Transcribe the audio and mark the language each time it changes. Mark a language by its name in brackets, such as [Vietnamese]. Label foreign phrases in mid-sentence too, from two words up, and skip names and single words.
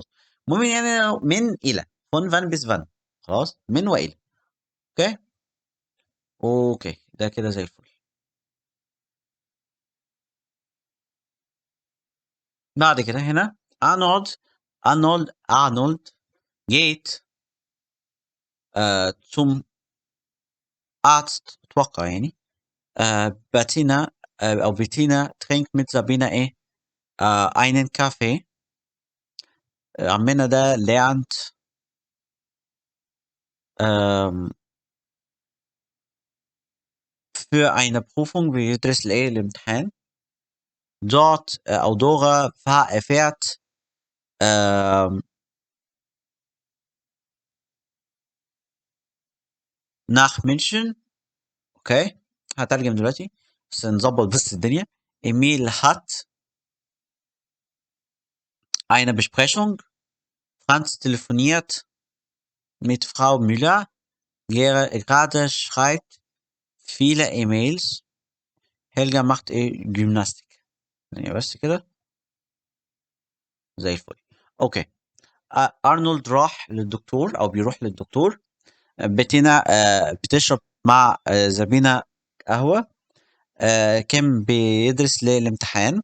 [Arabic] المهم يعني من إلى، [German] von wann bis wann, [Arabic] خلاص، من وإلى. اوكي، اوكي، ده كده زي الفل. بعد كده هنا أرنولد [German] geht zum Arzt، [Arabic] اتوقع يعني. [German] باتينا او بيتينا trinkt mit Sabina ايه einen Kaffee. [Arabic] عمنا ده [German] lernt ähm, für eine Prüfung [Arabic] بيدرس الايه الامتحان. [German] dort او Dora fährt ähm, nach München. [Arabic] اوكي، هترجم دلوقتي بس نظبط بس الدنيا. [German] Emil hat eine Besprechung. Franz telefoniert mit Frau Müller. Gerade schreibt viele E-Mails. Helga macht Gymnastik. [Arabic] يعني بس كده زي الفل. اوكي. ارنولد راح للدكتور او بيروح للدكتور. بتينا بتشرب مع زبينة قهوة. كيم بيدرس للامتحان.